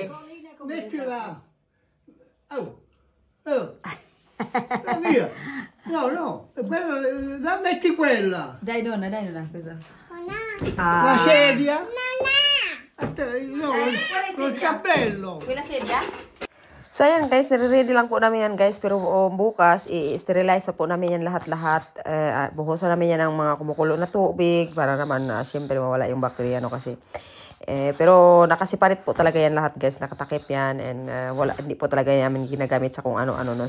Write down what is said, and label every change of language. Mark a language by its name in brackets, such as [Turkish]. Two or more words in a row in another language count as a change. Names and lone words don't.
[Italian] Mettila. La mia. No. La metti quella. Dai Nonna, cosa? La sedia. No, col cappello. Quella sedia? [Filipino] So ayan guys, nire-ready lang po namin yan guys. Pero bukas, i-sterilize po namin yan lahat-lahat. Buhusan namin yan ng mga kumukulo na tubig. Para naman, syempre mawala yung bakterya no kasi. Pero nakasiparit po talaga yan lahat guys, nakatakip yan and hindi po talaga namin ginagamit sa kung ano-ano no.